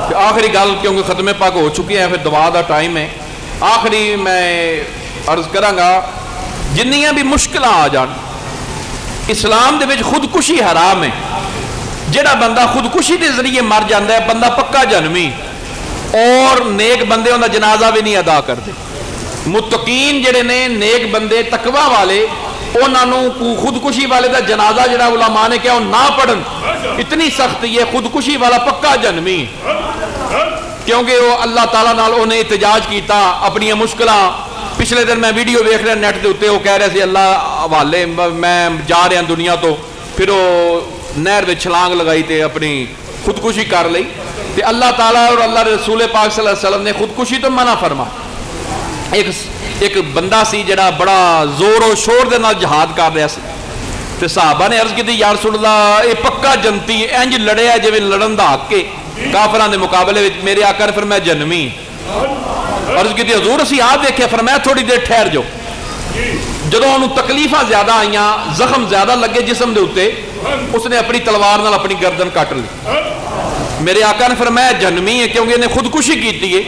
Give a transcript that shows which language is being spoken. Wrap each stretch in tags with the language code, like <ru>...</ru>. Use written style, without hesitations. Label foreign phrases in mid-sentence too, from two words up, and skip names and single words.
<pa>آخری گل کیونکہ ختم پاک ہو چکی ہے، پھر دعا دا ٹائم ہے، آخری میں عرض کراں گا جنیاں بھی مشکل آ جان، اسلام دے وچ خودکشی حرام ہے، جڑا بندہ خودکشی دے ذریعے مر جاندا ہے بندہ پکا جنمی، اور نیک بندے انہاں جنازہ بھی نہیں ادا کرتے۔ متقین جڑے نے نیک بندے تقوی والے انہاں نوں خودکشی والے دا جنازہ جڑا علماء نے کہا نہ پڑھن، اتنی سختی ہے، خودکشی والا پکا جنمی، کیونکہ وہ اللہ تعالیٰ نال انہیں احتجاج کیتا اپنی مشکلاں۔ پچھلے دن میں ویڈیو ویکھ رہا نیٹ دے اوتے، وہ کہہ رہے سی اللہ حوالے میں جا رہا دنیا تو، پھر وہ نہر وچ چھلانگ لگائی تے اپنی خودکشی کر لئی، تے اللہ تعالیٰ اور اللہ رسول پاک</pa> <ar>صلی اللہ علیہ وسلم</ar> <pa>نے خودکشی تو منع فرما۔ ایک بندہ سی جڑا بڑا زور و شور دے نال جہاد کر رہا سی، تے صحابہ نے عرض کی</pa> <ar>یا رسول اللہ</ar> <pa>یہ پکا جنتی انج لڑیا جویں لڑن دا حق کے کافراں دے مقابلے وچ، میرے آقا نے فرمایا جنمی۔ عرض کی حضور اسی آپ دیکھے، فرمایا تھوڑی دیر ٹھہر جاؤ۔ جدوں انہوں تکلیفاں زیادہ آئیاں، زخم زیادہ لگے جسم دے اوتے، اس نے اپنی تلوار نال اپنی گردن کٹ لی۔ میرے آقا نے فرمایا جنمی ہے، کیونکہ انہیں خودکشی کیتی ہے۔</pa>